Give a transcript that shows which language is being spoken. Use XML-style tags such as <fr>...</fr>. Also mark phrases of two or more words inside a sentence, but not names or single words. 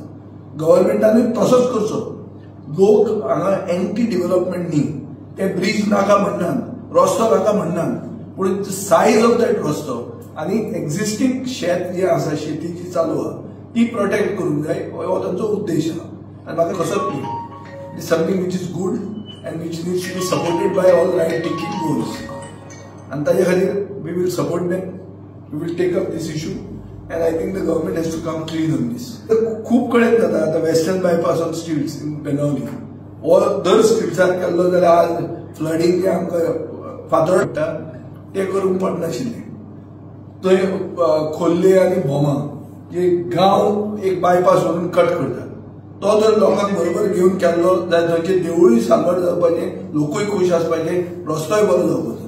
<kok>गव्हर्नमेंटानूय तसोच करचो. लोक हांगा</kok> <en>anti development</en> <kok>न्ही, ते ब्रिज नाका म्हणनात, रस्तो नाका म्हणनात, पूण</kok> <en>size of that</en> <kok>रस्तो आनी एक्झिस्टिंग शेत जे आसा, शेती जी चालू आहा ती प्रोटेक्ट करूंक जाय, हो तांचो उद्देश आहा. आनी म्हाका कसोच न्ही,</kok> <en>it something which is good and which needs to be supported by all right taking goals.</en> <kok>आनी ताजे खातीर</kok> <en>we will support them, we will take up this issue and I think the government has to come clean on this.</en> <kok>खूप कडेन जाता. आता</kok> <en>western bypass on streets in</en> <kok>बेनावली हो दर स्ट्रीट्सार केल्लो जाल्यार आज फ्लडींग जे आमकां फातर पडटा ते करूंक पडनाशिल्ले. थंय खोर्ले आनी बोमा जे गांव एक बायपास व्हरून कट करतात, तो जर लोकांक बरोबर घेवन केल्लो जाल्यार थंयचे देवूळय साल्वार जावपाचें, लोकूय खूश आसपाचे, रस्तोय बरो जावपाचो.</kok>